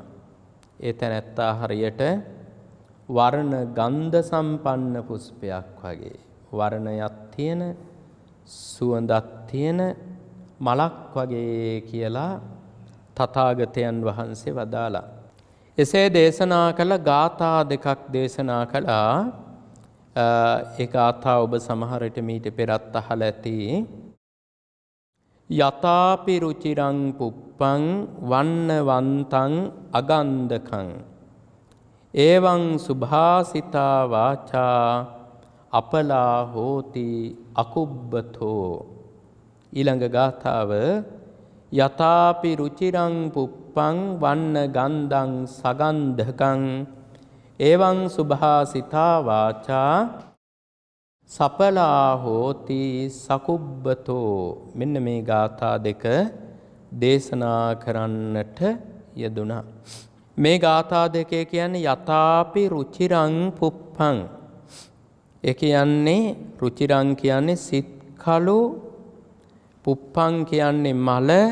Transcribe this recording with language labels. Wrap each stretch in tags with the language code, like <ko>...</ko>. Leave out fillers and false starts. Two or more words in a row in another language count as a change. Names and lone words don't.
<si>ඒ තැනැත්තා හරියට වර්ණ ගන්ධ සම්පන්න පුෂ්පයක් වගේ වර්ණයක් තියෙන සුවඳක් තියෙන මලක් වගේ කියලා තථාගතයන් වහන්සේ වදාලා. එසේ දේශනා කළ ගාථා දෙකක් දේශනා කළා. ඒ ගාථා ඔබ සමහර විට මීට පෙරත් අහලා ඇති.</si> <pi>යතාපි රුචිරං පුප්පං වන්නවන්තං අගන්ධකං එවං සුභාසිතා වාචා අපලා හෝති අකුබ්බතෝ. ඊළඟ ගාථාව යතාපි රුචිරං පුප්පං වන්න ගන්ධං සගන්ධකං එවං සුභාසිතා වාචා සපලා හෝති සකුබ්බතෝ.</pi> <si>මෙන්න මේ ගාථා දෙක දේශනා කරන්නට යෙදුණා. මේ ගාථා දෙකේ කියන්නේ</si> <pi>යතාපි රුචිරං පුප්පං.</pi> <si>ඒ කියන්නේ රුචිරං කියන්නේ සිත් කළු, පුප්පං කියන්නේ මල.</si>